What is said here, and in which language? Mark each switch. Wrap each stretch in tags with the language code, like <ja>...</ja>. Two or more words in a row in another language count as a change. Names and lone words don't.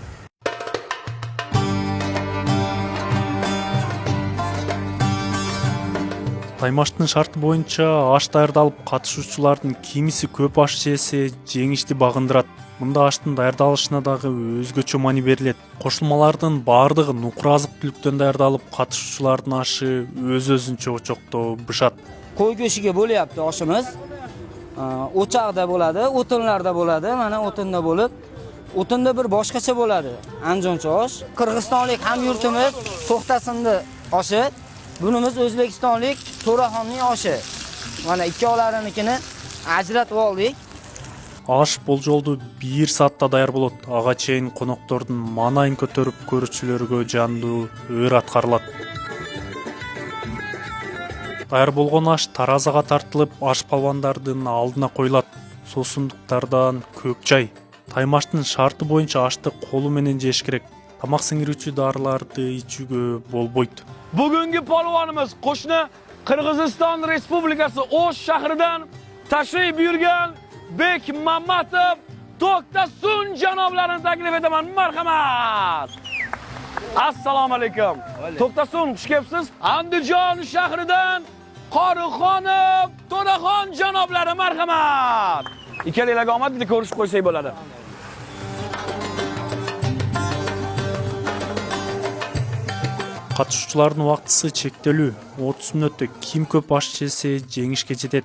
<ky>Таймаштын шарты боюнча аш даярдалып, катышуучулардын кимиси көп аш жесе жеңишти багындырат. Мында аштын даярдалышына дагы өзгөчө маани берилет. Кошулмалардын баардыгы нукур азык-түлүктөн даярдалып, катышуучулардын ашы өз-өзүнчө очокто бышат.</ky> <uz>Qo'y go'shtiga bo'lyapti oshimiz. O'choqda bo'ladi, o'tinlarda bo'ladi. Mana o'tinda bo'lib, o'tinda bir boshqacha bo'ladi. Andijoncha osh. Qirg'izistonlik hamyurtimiz To'xtasinni oshi. Bunimiz O'zbekistonlik To'raxonning oshi. Mana ikkovlarinikini ajratib oldik.</uz> <ky>Аш болжолду 1 саатта даяр болот. Ага чейин коноктордун маанайын көтөрүп көрүүчүлөргө жандуу өр аткарылат. Даяр болгон аш таразага тартылып, аш палвандардын алдына коюлат. Суусундуктардан көк чай. Таймаштын шарты боюнча ашты колу менен жеш керек. Тамак сиңирүүчү дарыларды ичүүгө болбойт.</ky> <uz>Bugungi polvonimiz qo'shni Qirg'iziston Respublikasi O'sh shahridan tashrif buyurgan Bekmamatov To'xtasun janoblarini taklif etaman. Marhamat. Assalomu alaykum. To'xtasun, xush kelibsiz. Andijon shahridan Qorixonov To'raxon janoblari, marhamat. Ikkalanglarga omad, bitta ko'rishib qo'ysak bo'ladi.</uz> <ky>Катышуучулардын убактысы чектелүү. 30 мүнөттө ким көп аш жесе жеңишке жетет.</ky>